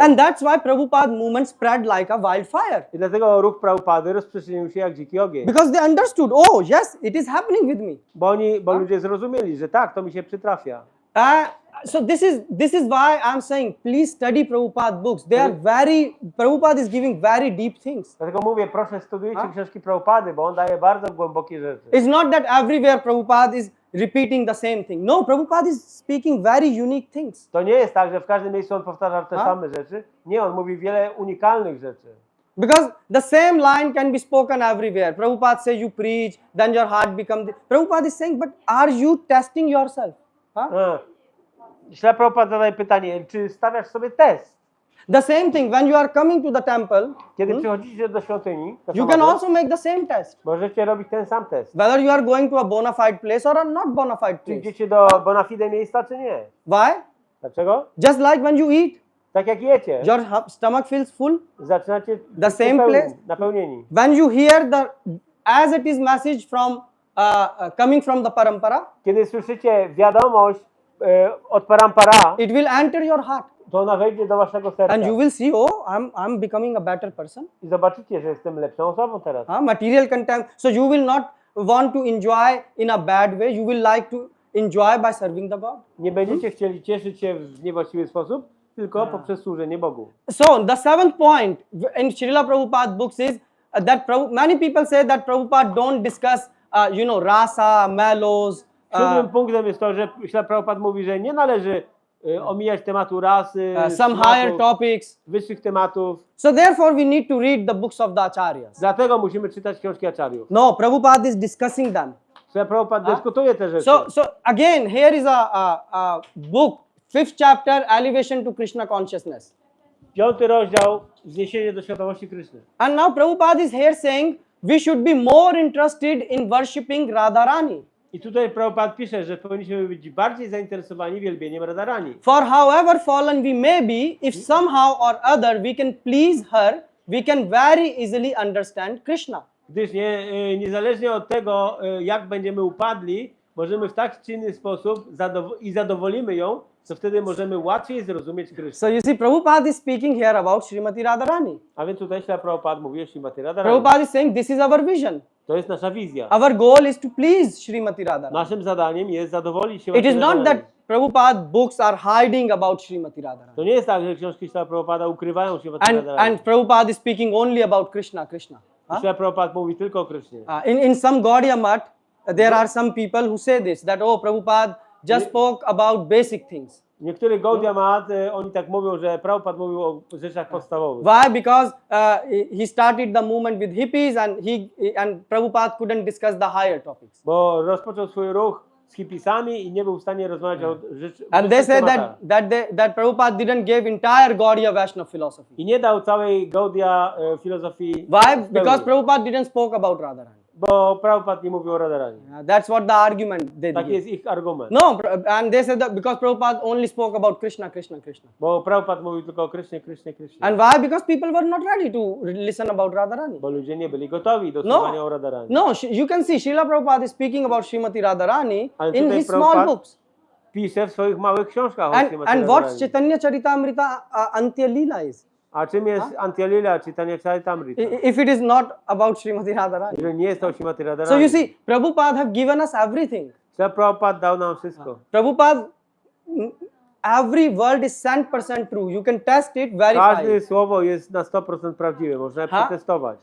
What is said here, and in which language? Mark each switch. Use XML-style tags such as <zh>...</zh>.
<en>And that's why Prabhupada movement spread like a wildfire.</en> <pl>I dlatego ruch Prabhupady rozprzestrzenił się jak dziki ogień.</pl> <en>Because they understood, oh yes, it is happening with me.</en> <pl>Bo ludzie zrozumieli, że tak, to mi się przytrafia.</pl> <en>So this is why I'm saying, please study Prabhupada books. They are Prabhupada is giving very deep things.</en> <pl>Dlatego mówię, proszę studiujcie książki Prabhupady, bo on daje bardzo głębokie rzeczy.</pl> <en>It's not that everywhere Prabhupada is repeating the same thing. No, Prabhupada is speaking very unique things.</en> <pl>To nie jest tak, że w każdym miejscu on powtarza te same rzeczy. Nie, on mówi wiele unikalnych rzeczy.</pl> <en>Because the same line can be spoken everywhere. Prabhupada says you preach, then your heart becomes... Prabhupada is saying, but are you testing yourself?</en> <pl>Śla Prabhupada zadaje pytanie, czy stawiasz sobie test?</pl> <en>The same thing, when you are coming to the temple,</en> <pl>Kiedy przychodzicie do świątyni,</pl> <en>you can also make the same test.</en> <pl>możecie robić ten sam test.</pl> <en>Whether you are going to a bona fide place or a not bona fide</en> <pl>Czy</pl> <en>place.</en> <pl>idziecie do bona fide miejsca, czy nie?</pl> <en>Why?</en> <pl>Dlaczego?</pl> <en>Just like when you eat,</en> <pl>Tak jak jecie,</pl> <en>your stomach feels full.</en> <pl>zaczynacie</pl> <en>The same place.</en> <pl>napełnieni.</pl> <en>When you hear the as it is message from coming from the parampara,</en> <pl>Kiedy słyszycie wiadomość od parampara,</pl> <en>it will enter your heart.</en> <pl>to ona wejdzie do waszego serca.</pl> <en>And you will see, oh, I'm becoming a better person.</en> <pl>I zobaczycie, że jestem lepszą osobą teraz.</pl> <en>Material content. So you will not want to enjoy in a bad way. You will like to enjoy by serving the God.</en> <pl>Nie będziecie chcieli cieszyć się w niewłaściwy sposób, tylko poprzez służenie Bogu.</pl> <en>So the seventh point in Srila Prabhupada books is that many people say that Prabhupada don't discuss, rasa, mellows.</en> <pl>Siódmym punktem jest to, że Śla Prabhupada mówi, że nie należy omijać tematu rasy,</pl> <en>Some higher topics.</en> <pl>wyższych tematów.</pl> <en>So therefore we need to read the books of the acharyas.</en> <pl>Dlatego musimy czytać książki acharyów.</pl> <en>No, Prabhupada is discussing them.</en> <pl>Śla Prabhupada dyskutuje te rzeczy.</pl> <en>So again, here is a book, 5th chapter, Elevation to Krishna Consciousness.</en> <pl>5. rozdział, wzniesienie do świadomości Kryszny.</pl> <en>And now Prabhupada is here saying we should be more interested in worshipping Radharani.</en> <pl>I tutaj Prabhupada pisze, że powinniśmy być bardziej zainteresowani wielbieniem Radharani.</pl> <en>For however fallen we may be, if somehow or other we can please her, we can very easily understand Krishna.</en> <pl>Gdyż niezależnie od tego, jak będziemy upadli, możemy w tak czy inny sposób zadowolimy ją, to wtedy możemy łatwiej zrozumieć Krysznę.</pl> <en>So you see, Prabhupada is speaking here about Srimati Radharani.</en> <pl>A więc tutaj Śla Prabhupada mówi o Srimati Radharani.</pl> <en>Prabhupada is saying this is our vision.</en> <pl>To jest nasza wizja.</pl> <en>Our goal is to please Srimati Radharani.</en> <pl>Naszym zadaniem jest zadowolić się</pl> <en>It is not that Prabhupada books are hiding about Srimati Radharani.</en> <pl>To nie jest tak, że książki Śla Prabhupada ukrywają Srimati Radharani.</pl> <en>And Prabhupada is speaking only about Krishna.</en> <pl>Śla Prabhupada mówi tylko o Krysznie.</pl> <en>In some Gaudiya Math, there are some people who say this, that Prabhupada just spoke about basic things.</en> <pl>Niektórych Gaudiya Math, oni tak mówią, że Prabhupada mówił o rzeczach podstawowych.</pl> <en>Why? Because he started the movement with hippies and Prabhupada couldn't discuss the higher topics.</en> <pl>Bo rozpoczął swój ruch z hipisami i nie był w stanie rozmawiać o rzeczach.</pl> <en>And they say that Prabhupada didn't give entire Gaudiya Vaishnava philosophy.</en> <pl>I nie dał całej Gaudiya filozofii.</pl> <en>Why? Because Prabhupada didn't spoke about Radharani.</en> <pl>Bo Prabhupada nie mówił o Radharani.</pl> <en>That's what the argument they</en> <pl>Taki</pl> <en>give.</en> <pl>jest ich argument.</pl> <en>No, and they said that because Prabhupada only spoke about Krishna.</en> <pl>Bo Prabhupada mówił tylko o Krysznie.</pl> <en>And why? Because people were not ready to listen about Radharani.</en> <pl>Bo ludzie nie byli gotowi do słuchania o Radharani.</pl> <en>No, you can see Srila Prabhupada is speaking about Srimati Radharani in his small books.</en> <pl>Pisze w swoich małych książkach o Srimati</pl> <en>And</en> <pl>Radharani.</pl> <en>what Chaitanya Charitamrita Antya Lila is?</en> <pl>A czym jest Antya-lila, Chaitanya Charitamrita?</pl> <en>If it is not about Srimati Radharani.</en> <pl>Jeżeli nie jest to o Srimati Radharani.</pl> <en>So you see, Prabhupada have given us everything.</en> <pl>Prabhupada dał nam wszystko.</pl> <en>Prabhupada, every word is 100% true. You can test it, verify</en> <pl>Każde</pl> <en>it.</en> <pl>słowo jest na 100% prawdziwe, można je przetestować.</pl>